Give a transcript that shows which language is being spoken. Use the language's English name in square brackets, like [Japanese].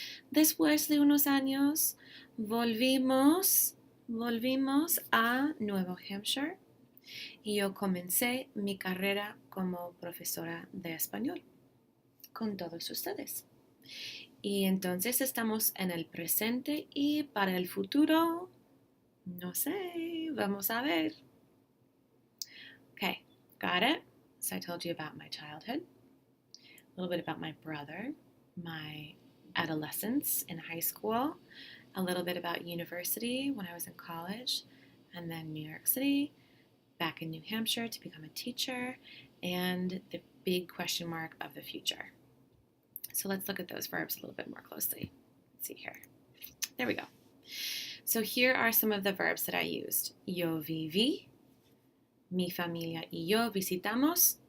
[Spanish] Después de unos años volvimos a Nuevo Hampshire y yo comencé mi carrera como profesora de español con todos ustedes. Y entonces estamos en el presente y para el futuro, no sé, vamos a ver. [English] Okay, got it? So I told you about my childhood, a little bit about my brother, my adolescence in high school, a little bit about university when I was in college, and then New York City, back in New Hampshire to become a teacher, and the big question mark of the future. So let's look at those verbs a little bit more closely. Let's see here. There we go. So here are some of the verbs that I used. [Spanish] Yo viví, mi familia y yo visitamos.